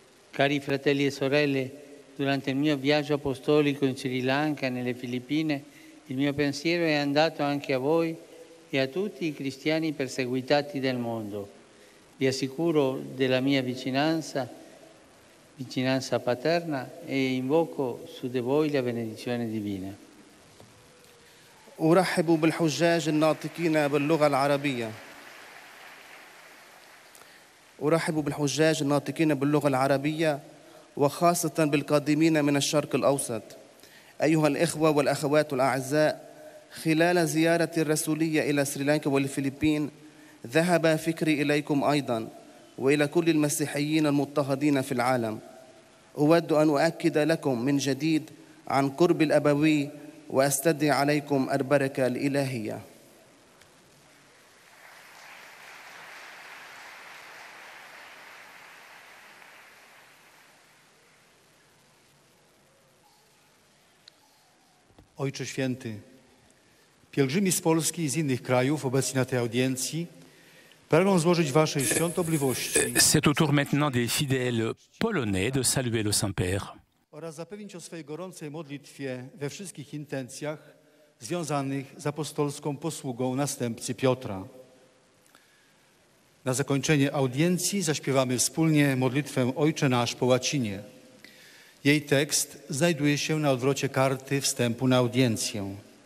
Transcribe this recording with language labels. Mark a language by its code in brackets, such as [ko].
[it] Cari fratelli e sorelle, durante il mio viaggio apostolico in Sri Lanka e nelle Filippine, il mio pensiero è andato anche a voi e a tutti i cristiani perseguitati del mondo. Vi assicuro della mia vicinanza paterna e invoco su di voi la benedizione divina. [ar] أرحب بالحجاج الناطقين باللغة العربية. أرحب بالحجاج الناطقين باللغة العربية وخاصة بالقادمين من الشرق الأوسط. أيها الإخوة والأخوات الأعزاء، خلال زيارتي الرسولية إلى سريلانكا والفلبين ذهب فكري إليكم أيضا وإلى كل المسيحيين المضطهدين في العالم. أود أن أؤكد لكم من جديد عن قرب الأبوي وأستدعي عليكم البركة الإلهية. [pl] Ojcze Święty, pielgrzymi z Polski i z innych krajów obecni na tej audiencji pragną złożyć Waszej świątobliwości [fr] C'est au tour maintenant des fidèles polonais de saluer le Saint-Père. [pl] oraz zapewnić o swojej gorącej modlitwie we wszystkich intencjach związanych z apostolską posługą następcy Piotra. Na zakończenie audiencji zaśpiewamy wspólnie modlitwę Ojcze Nasz po łacinie. Jej tekst znajduje się na odwrocie karty wstępu na audiencję.